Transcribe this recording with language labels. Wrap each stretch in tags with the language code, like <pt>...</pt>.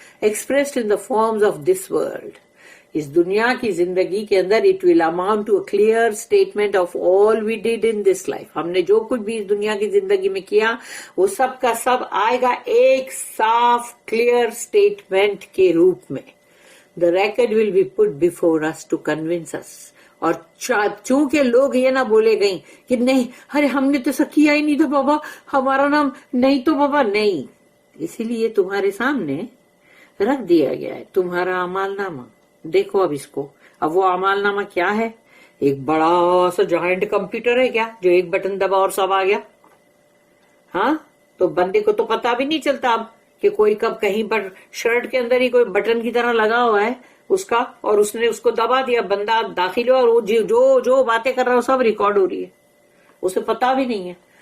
<en>Expressed in the forms of this world.</en> <ur>اس دنیا کی زندگی کے اندر</ur> <en>It will amount to a clear statement of all we did in this life.</en> <ur>ہم نے جو کچھ بھی اس دنیا کی زندگی میں کیا وہ سب کا سب آئے گا ایک صاف کلیئر اسٹیٹمنٹ کے روپ میں.</ur> <en>The record will be put before us to convince us.</en> <ur>اور چونکہ لوگ یہ نہ بولے گئیں کہ نہیں ارے ہم نے تو ایسا کیا ہی نہیں تھا بابا، ہمارا نام نہیں تو بابا نہیں. اسی لیے تمہارے سامنے رکھ دیا گیا ہے تمہارا اعمال نامہ. دیکھو اب اس کو. اب وہ اعمال نامہ کیا ہے؟ ایک بڑا سا جائنٹ کمپیوٹر ہے کیا جو ایک بٹن دبا اور سب آ گیا؟ ہاں، تو بندے کو تو پتا بھی نہیں چلتا اب کہ کوئی کب کہیں پر شرٹ کے اندر ہی کوئی بٹن کی طرح لگا ہوا ہے اس کا، اور اس نے اس کو دبا دیا، بندہ داخل ہوا اور وہ جو باتیں کر رہا ہے سب ریکارڈ ہو رہی ہے، اسے پتا بھی نہیں ہے.</ur>